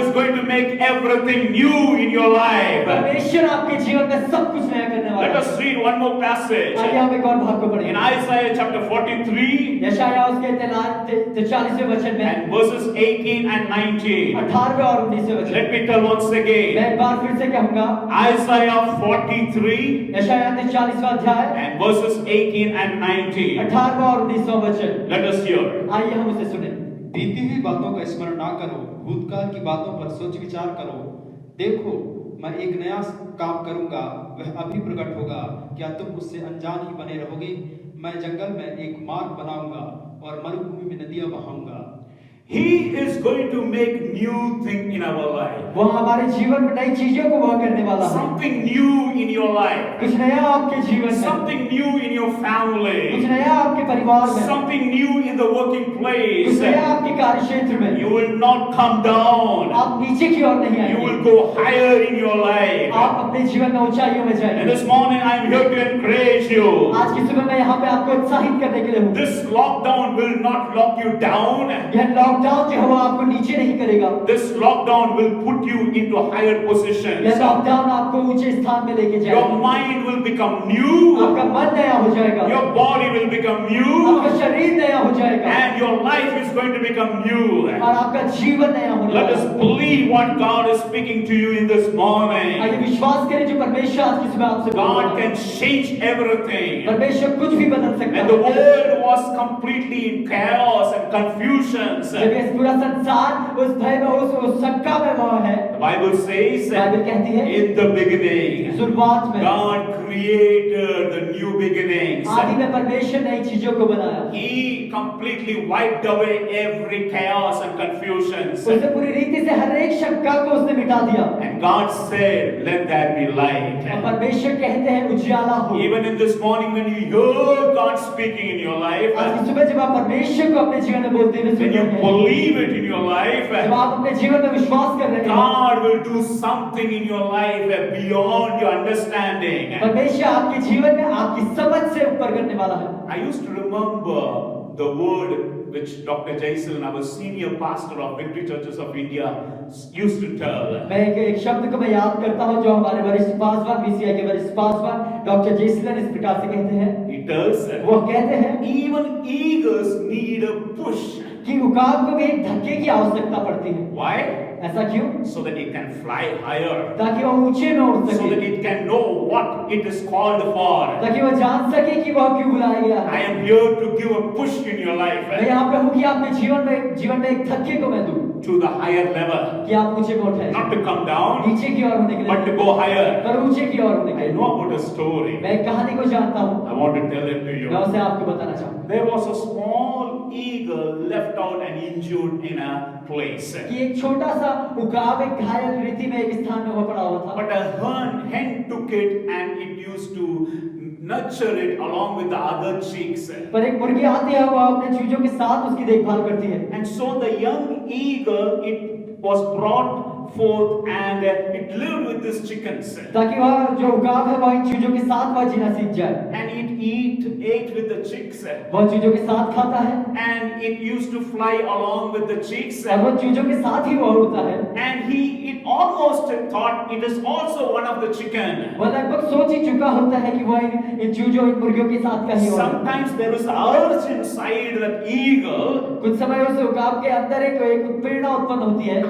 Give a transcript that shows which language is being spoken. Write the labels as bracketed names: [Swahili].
[English] is going to make everything new in your life. [Hindi] परमेश्वर आपके जीवन में सब कुछ नया करने वाला [English] Let [Hindi] है। [English] us read one more passage. [Hindi] आइए हम एक और भाग को [English] In [Hindi] पढ़ें। [English] Isaiah chapter 43 [Hindi] यशायाह उसके 43वें वचन में [English] and verses 18 and 19. [Hindi] 18वें और 19वें वचन। [English] Let me tell once [Hindi] मैं [English] again. [Hindi] एक बार फिर से कहूंगा, [English] Isaiah 43 [Hindi] यशायाह 43वां अध्याय [English] and verses 18 and 19. [Hindi] 18वां और 19वां वचन। [English] Let us hear. [Hindi] आइए हम उसे सुने। बीती हुई बातों का स्मरण ना करो, भूतकाल की बातों पर सोच विचार करो। देखो मैं एक नया काम करूंगा, वह अभी प्रकट होगा, क्या तुम उससे अनजान ही बने रहोगे? मैं जंगल में एक मार्ग बनाऊंगा और मरुभूमि में नदियां बहाऊंगा। [English] He is going to make new thing in our life. [Hindi] वो हमारे जीवन में नई चीजों को वह करने वाला है। [English] Something new in your life. [Hindi] कुछ नया आपके जीवन में, [English] something new in your [Hindi] कुछ [English] family, [Hindi] नया आपके परिवार में, [English] something new in the working [Hindi] कुछ [English] place. [Hindi] नया आपके कार्य क्षेत्र में। [English] You will not come down. [Hindi] आप नीचे की ओर नहीं [English] You [Hindi] आएंगे, [English] will go higher in your life. [Hindi] आप अपने जीवन में ऊंचाइयों में [English] And [Hindi] जाएंगे। [English] this morning I am here to encourage you. [Hindi] आज की सुबह मैं यहाँ पे आपको उत्साहित करने के लिए हूँ। [English] This lockdown will not lock you down. [Hindi] यह लॉकडाउन जो है वो आपको नीचे नहीं करेगा, [English] This lockdown will put you into higher [Hindi] यह [English] positions. [Hindi] लॉकडाउन आपको ऊंचे स्थान में लेके [English] Your [Hindi] जाएगा। [English] mind will become new. [Hindi] आपका मन नया हो जाएगा, [English] Your body will become new. [Hindi] आपका शरीर नया हो जाएगा, [English] And your life is going to become new. [Hindi] और आपका जीवन नया होने [English] Let [Hindi] वाला [English] us [Hindi] है। [English] believe what God is speaking to you in this morning. [Hindi] आइए विश्वास करें जो परमेश्वर आज की सुबह आपसे बोल रहा [English] God [Hindi] है। [English] can change everything. [Hindi] परमेश्वर कुछ भी बदल सकता [English] And the [Hindi] है। [English] world was completely in chaos and confusions. [Hindi] जब ये पूरा संसार उस भय में उस शंका में वो है, [English] The Bible says, [Hindi] बाइबल कहती है [English] in the beginning, [Hindi] शुरुआत में [English] God created the new beginnings. [Hindi] आदि में परमेश्वर नई चीजों को बनाया, [English] He completely wiped away every chaos and confusions. [Hindi] उसने पूरी रीति से हर एक शंका को उसने मिटा दिया। [English] And God said, let there be [Hindi] और [English] light. [Hindi] परमेश्वर कहते हैं उजियाला हो। [English] Even in this morning when you hear God speaking in your life, [Hindi] आज की सुबह जब आप परमेश्वर को अपने जीवन में बोलते हुए सुन [English] when you [Hindi] रहे हैं, [English] believe it in your life, [Hindi] जब आप अपने जीवन में विश्वास कर रहे हैं, [English] God will do something in your life beyond your understanding. [Hindi] परमेश्वर आपके जीवन में आपकी समझ से ऊपर करने वाला है। [English] I used to remember the word which Dr. Jaisil, our senior pastor of Victory Churches of India, used to tell. [Hindi] मैं एक शब्द को मैं याद करता हूँ जो हमारे वरिष्ठ पासवान बीसीआई के वरिष्ठ पासवान डॉक्टर जयसिलन इस प्रकार से कहते हैं, [English] He tells, [Hindi] वो कहते हैं [English] even eagles need a push. [Hindi] कि उकाब को भी एक धक्के की आवश्यकता पड़ती है। [English] Why? [Hindi] ऐसा क्यों? [English] So that it can fly higher. [Hindi] ताकि वो ऊंचे में उड़ [English] So that [Hindi] सके, [English] it can know what it is called for. [Hindi] ताकि वो जान सके कि वह क्यों बुलाया गया [English] I [Hindi] है। [English] am here to give a push in your life [Hindi] मैं यहाँ पे हूँ कि आपके जीवन में एक धक्के को मैं दूं, [English] to the higher level. [Hindi] कि आप ऊंचे को उठाएं, [English] Not to come down, [Hindi] नीचे की ओर होने के [English] but to [Hindi] लिए, [English] go higher. [Hindi] पर ऊंचे की ओर होने के [English] I [Hindi] लिए। [English] know about a story. [Hindi] मैं एक कहानी को जानता हूँ, [English] I want to tell it to [Hindi] मैं [English] you. [Hindi] उसे आपको बताना चाहूँ [English] There was a small eagle left out and injured in a place. [Hindi] कि एक छोटा सा उकाब एक घायल रीति में एक स्थान में वो पड़ा हुआ था, [English] But a hen took it and it used to nurture it along with the other chicks. [Hindi] पर एक मुर्गी आती है, वो अपने चूजों के साथ उसकी देखभाल करती है। [English] And so the young eagle, it was brought forth and it lived with these chickens. [Hindi] ताकि वह जो उकाब है वह इन चूजों के साथ वह जीना सीख जाए। [English] And it ate with the chicks. [Hindi] वह चूजों के साथ खाता है [English] And it used to fly along with the chicks. [Hindi] और वह चूजों के साथ ही वह उड़ता है। [English] And it almost thought it is also one of the chicken. [Hindi] वह लगभग सोच ही चुका होता है कि वह इन चूजों इन मुर्गियों के साथ का ही होगा। [English] Sometimes there is urge inside that eagle. [Hindi] कुछ समय उस उकाब के अंदर एक उत्प्रेरणा उत्पन्न होती है,